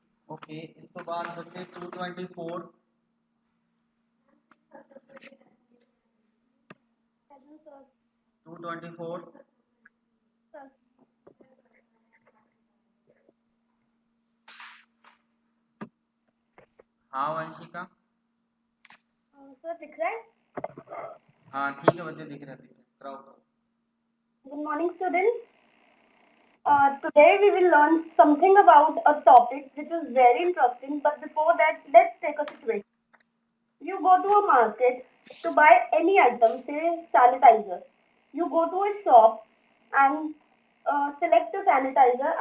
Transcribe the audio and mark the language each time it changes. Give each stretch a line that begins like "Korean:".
Punjabi: Okay, ਇਸ ਤੋਂ ਬਾਅਦ ਬੱਚੇ 224 224 हाँ वंशिका,
Hindi: सर दिख रहा है? हाँ ठीक है बच्चे, दिख रहा है, कराओ कराओ।
English: Good morning, students. Today we will learn something about a topic which is very interesting. But before that, let's take a situation. You go to a market to buy any item, say sanitizer. You go to a shop and select a sanitizer.